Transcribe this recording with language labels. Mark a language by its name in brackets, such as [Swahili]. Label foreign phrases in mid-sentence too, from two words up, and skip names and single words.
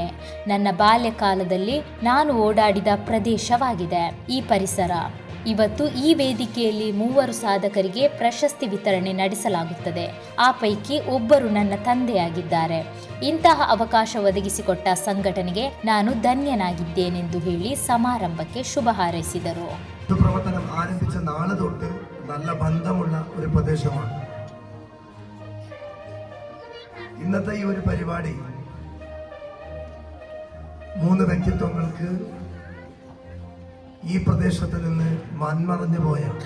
[Kannada] ನನ್ನ ಬಾಲ್ಯಕಾಲದಲ್ಲಿ ನಾನು ಓಡಾಡಿದ ಪ್ರದೇಶವಾಗಿದೆ ಈ ಪರಿಸರ. ಇವತ್ತು ಈ ವೇದಿಕೆಯಲ್ಲಿ 3 ಸಾಧಕರಿಗೆ ಪ್ರಶಸ್ತಿ ವಿತರಣೆ ನಡೆಸಲಾಗುತ್ತದೆ. ಆ ಪೈಕಿ ಒಬ್ಬರು ನನ್ನ ತಂದೆಯಾಗಿದ್ದಾರೆ. ಇಂತಹ ಅವಕಾಶ ಒದಗಿಸಿಕೊಟ್ಟ ಸಂಘಟನೆಗೆ ನಾನು ಧನ್ಯನಾಗಿದ್ದೇನೆಂದು ಹೇಳಿ ಸಮಾರಂಭಕ್ಕೆ ಶುಭ ಹಾರೈಸಿದರು. [Malayalam] പ്രവർത്തനം ആരംഭിച്ച നാളെ തൊട്ട് നല്ല ബന്ധമുള്ള ഒരു പ്രദേശമാണ്. ഇന്നത്തെ ഈ ഒരു പരിപാടി 3 വ്യക്തിത്വങ്ങൾക്ക് ഈ പ്രദേശത്ത് നിന്ന് മൺമറഞ്ഞു പോയ